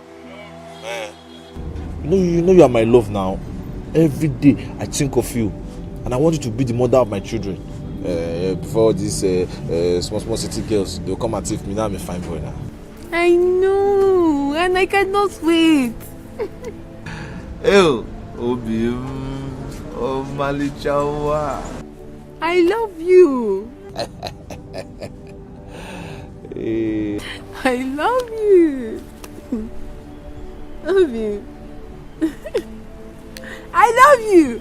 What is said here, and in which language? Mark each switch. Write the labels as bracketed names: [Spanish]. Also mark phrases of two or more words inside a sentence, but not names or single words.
[English] You know you are my love now. Every day I think of you. And I want you to be the mother of my children. Before these small city girls, they'll come and take me. Now I'm a fine boy now. I know, and I cannot wait. Ew, Obi, oh Malichawa. I love you. I love you. Love you. I love you.